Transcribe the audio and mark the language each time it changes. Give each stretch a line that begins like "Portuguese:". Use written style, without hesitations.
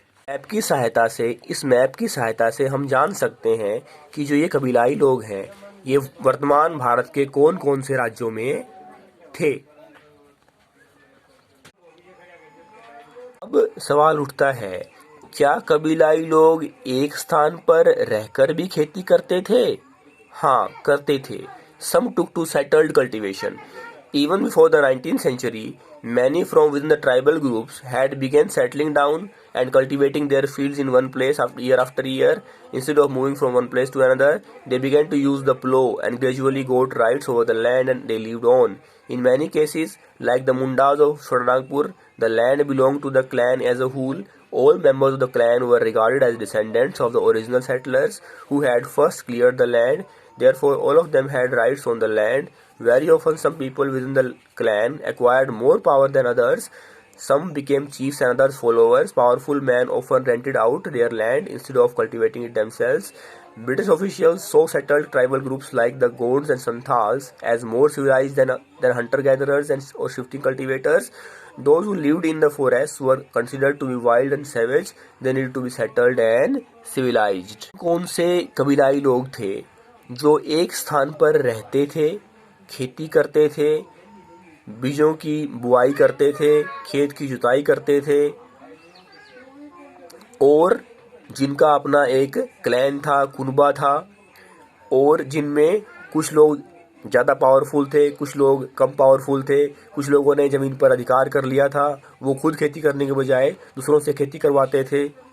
Hindi: इस मैप की सहायता से हम जान सकते हैं कि जो ये कबीलाई लोग हैं, ये वर्तमान भारत के कौन कौन से राज्यों में थे। अब सवाल उठता है, क्या कबीलाई लोग एक स्थान पर रहकर भी खेती करते थे? हाँ, करते थे।
English: Some took to settled cultivation. Even before the 19th century, many from within the tribal groups had begun settling down and cultivating their fields in one place year after year. Instead of moving from one place to another, they began to use the plow and gradually got rights over the land, and they lived on. In many cases, like the Mundas of Shotanagpur, the land belonged to the clan as a whole. All members of the clan were regarded as descendants of the original settlers who had first cleared the land. Therefore, all of them had rights on the land. Very often, some people within the clan acquired more power than others. Some became chiefs and others followers. Powerful men often rented out their land instead of cultivating it themselves. British officials saw settled tribal groups like the Gonds and Santals as more civilized than hunter-gatherers or shifting cultivators. Those who lived in the forests were considered to be wild and savage. They needed to be settled and civilized.
Hindi: कौन से कबीलाई लोग थे जो एक स्थान पर रहते थे, खेती करते थे, बीजों की बुआई करते थे, खेत की जुताई करते थे, और जिनका अपना एक क्लैन था, कुनबा था, और जिनमें कुछ लोग ज़्यादा पावरफुल थे, कुछ लोग कम पावरफुल थे, कुछ लोगों ने ज़मीन पर अधिकार कर लिया था, वो खुद खेती करने के बजाय दूसरों से खेती करवाते थे,